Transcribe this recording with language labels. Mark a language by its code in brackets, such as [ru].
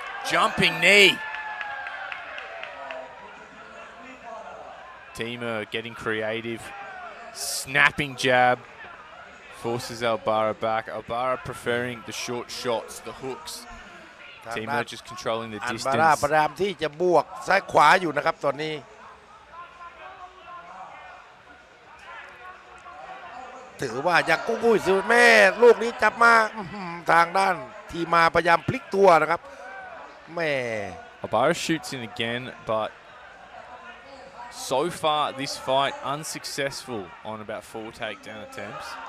[en] Jumping knee. Timo getting creative. Snapping jab. Forces Albara back. Albara preferring the short shots, the hooks. Timo just controlling the [th] อัน [en] distance. [th] บาร่าพยายามที่จะบวกซ้ายขวาอยู่นะครับตอนนี้ถือว่ายังกุ้ยสุดแม่ลูกนี้จับมาทางด้านทีมาพยายามพลิกตัวนะครับแม่ [en] Albara shoots in again, but so far this fight unsuccessful on about 4 takedown attempts.